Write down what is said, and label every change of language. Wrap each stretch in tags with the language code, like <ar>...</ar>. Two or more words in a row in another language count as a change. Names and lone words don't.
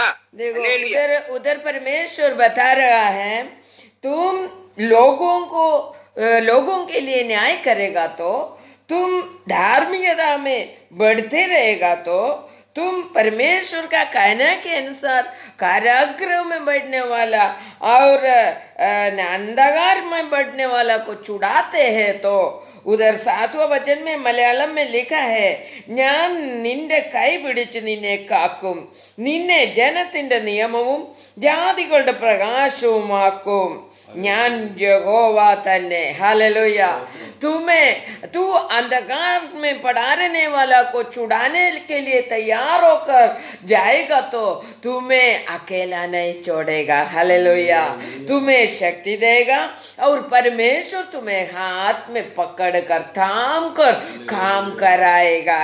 <hi>देखो, उधर परमेश्वर बता रहा है, तुम लोगों के लिए न्याय करेगा तो, तुम धार्मिकता में बढ़ते रहेगा तो, तुम परमेश्वर का कहने के अनुसार कारागृह में बैठने वाला और अंधकार में बैठने वाला को छुड़ाते हैं. तो उधर 7वां वचन में मलयालम में लिखा है,</hi> <ml>ഞാൻ നിന്റെ കൈ പിടിച്ച് നിന്നെ കാക്കും, നിന്നെ ജനത്തിന്റെ നിയമവും ജാതികളുടെ പ്രകാശവുമാക്കും. ഞാൻ യഹോവ തന്നെ.</ml> <hi>हालेलुया. तू अंधकार में पड़ाने वाला को छुड़ाने के लिए तैयार होकर जाएगा तो तुम्हें अकेला नहीं छोड़ेगा. हालेलुया. तुम्हें शक्ति देगा और परमेश्वर तुम्हें हाथ में पकड़ कर थाम कर काम कराएगा.</hi>